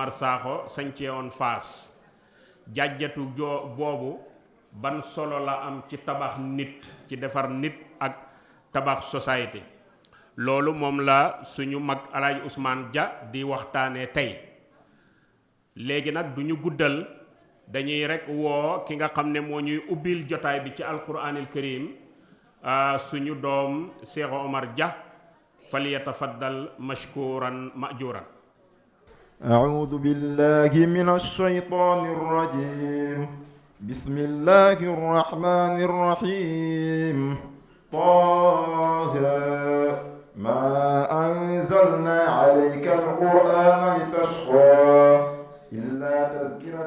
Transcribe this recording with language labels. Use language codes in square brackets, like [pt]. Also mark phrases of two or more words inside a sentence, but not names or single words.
[wo] Omar Sakho sañcee woon Fass jajjatu boobu ban solo la am ci tabax nit ci defar nit ak tabax société loolu moom la suñu mag Alaaji Ousmane Dia di waxtaanee tey léegi nag du ñu guddal dañuy rekk woo ki nga xam ne moo ñuy ubbil jotaay bi ci [ar] القرآن الكريم [wo] suñu doom Cheikh Omar Dia [ar] فليتفضل مشكورا مأجورا أعوذ بالله من الشيطان الرجيم بسم الله الرحمن الرحيم طه ما أنزلنا عليك القرآن لتشقى إلا تذكرة